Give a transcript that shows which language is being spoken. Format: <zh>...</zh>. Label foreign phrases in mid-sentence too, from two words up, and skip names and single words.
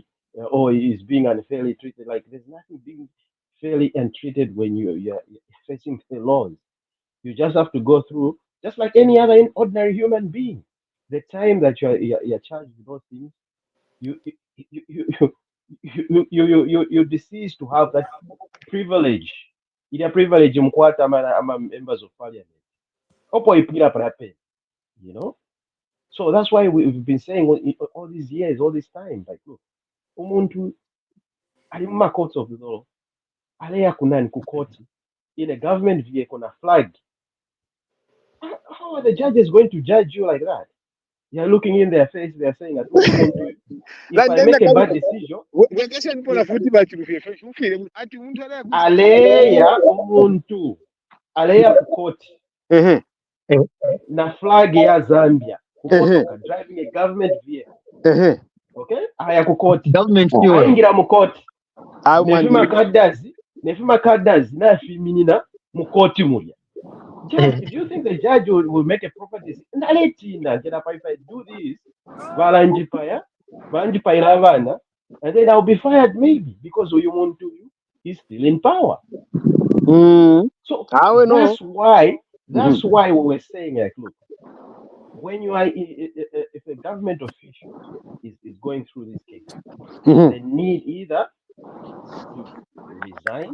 <en>He's being unfairly treated. Like, there's nothing being fairly untreated when you're facing the laws. You just have to go through, just like any other ordinary human being. The time that you're charged with those things, you you you you deceased to have that privilege.</en> <bem>Ile privilege mkwata ama</bem> <en>members of parliament.</en> <bem>Opo ipira prape,</bem> <en>you know. So that's why we've been saying all these years, all this time, like, look,</en> <bem>umuntu ali mu</bem> <en>courts of law,</en> <bem>aleya kunani kukoti</bem> <en>in a government vehicle</en> <bem>na flag.</bem> <en>How are the judges going to judge you like that? You're looking in their face, they're saying that umuntu, if I make a bad decision,</en> <bem>aleya umuntu, aleya kukoti Mhm, na flag ya Zambia, mhm, kumotoka,</bem> <en>driving a government vehicle, mhm.</en> <bem>okay? Aya kukoti,</bem> <en>Government fuel.</en> <bem>ayingira mu koti, Amwandi- nefima kaddazi nafiminina mu koti mulya.</bem> <en>Judge, do you think the judge will make a proper decision? Naletina, if I do this,</en> <bem>balanjipaya, banjipayira abaana,</bem> <en>and then I'll be fired maybe because</en> <bem>uyu muntu</bem> <en>is still in power. Mm, So</en> <bem>awe no.</bem> <en>that's why we were saying, like, look, when you are if a government official is going through this case, Mhm, they need either to resign,</en>